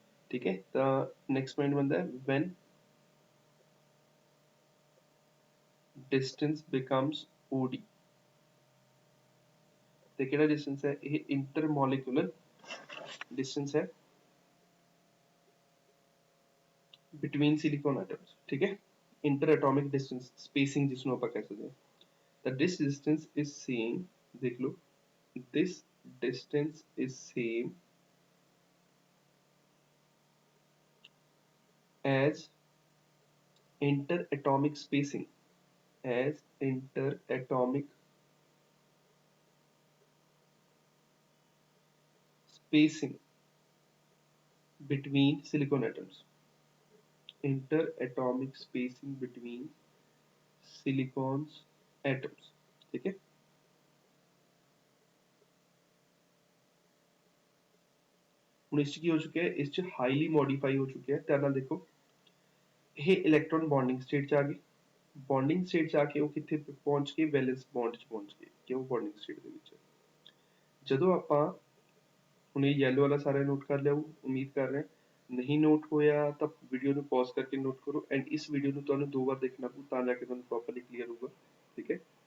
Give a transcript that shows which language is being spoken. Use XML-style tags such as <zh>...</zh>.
<pa>ਠੀਕ ਹੈ, ਤਾਂ ਨੈਕਸਟ ਪੁਆਇੰਟ ਬਣਦਾ ਹੈ</pa> <en>when distance becomes OD।</en> <pa>ਤੇ ਕਿਹੜਾ ਡਿਸਟੈਂਸ ਹੈ ਇਹ, ਇੰਟਰਮੋਲੀਕੂਲਰ ਡਿਸਟੈਂਸ ਹੈ</pa> <en>Between silicon atoms.</en> <pa>ਠੀਕ ਹੈ, ਇੰਟਰ ਐਟੋਮਿਕ ਡਿਸਟੈਂਸ, ਸਪੇਸਿੰਗ ਜਿਸਨੂੰ ਆਪਾਂ ਕਹਿ ਸਕਦੇ ਹਾਂ।</pa> <en>ਤਾਂ this distance is same,</en> <pa>ਦੇਖ ਲਓ,</pa> <en>this distance is same as interatomic spacing, as interatomic spacing between silicon atoms. Interatomic spacing between silicons atoms,</en> <hi>ठीक है।</hi> <pa>ਹੁਣ ਇਸ 'ਚ ਕੀ ਹੋ ਚੁੱਕਿਆ ਹੈ, ਇਸ 'ਚ ਹਾਈਲੀ ਮੋਡੀਫਾਈ ਹੋ ਚੁੱਕਿਆ ਹੈ। ਧਿਆਨ ਨਾਲ ਦੇਖੋ, ਇਹ ਇਲੈਕਟ੍ਰੋਨ ਬੌਂਡਿੰਗ ਸਟੇਟ 'ਚ ਆ ਗਏ। ਬੌਂਡਿੰਗ ਸਟੇਟ 'ਚ ਆ ਕੇ ਉਹ ਕਿੱਥੇ ਪਹੁੰਚ ਕੇ ਵੈਲੈਂਸ ਬੌਂਡ 'ਚ ਪਹੁੰਚ ਗਏ, ਕਿਉਂ ਬੌਂਡਿੰਗ ਸਟੇਟ ਦੇ ਵਿੱਚ। ਜਦੋਂ ਆਪਾਂ ਹੁਣ ਇਹ ਯੈਲੋ ਵਾਲਾ ਸਾਰਾ ਨੋਟ ਕਰ ਲਿਆ, ਉਮੀਦ ਕਰ ਰਹੇ ਨਹੀਂ ਨੋਟ ਹੋਇਆ ਤਾਂ ਵੀਡੀਓ ਨੂੰ ਪੌਜ਼ ਕਰਕੇ ਨੋਟ ਕਰੋ, ਐਂਡ ਇਸ ਵੀਡੀਓ ਨੂੰ ਤੁਹਾਨੂੰ 2 ਵਾਰ ਦੇਖਣਾ ਪਊ ਤਾਂ ਜਾ ਕੇ ਤੁਹਾਨੂੰ ਪ੍ਰੋਪਰਲੀ ਕਲੀਅਰ ਹੋਊਗਾ, ਠੀਕ ਹੈ।</pa>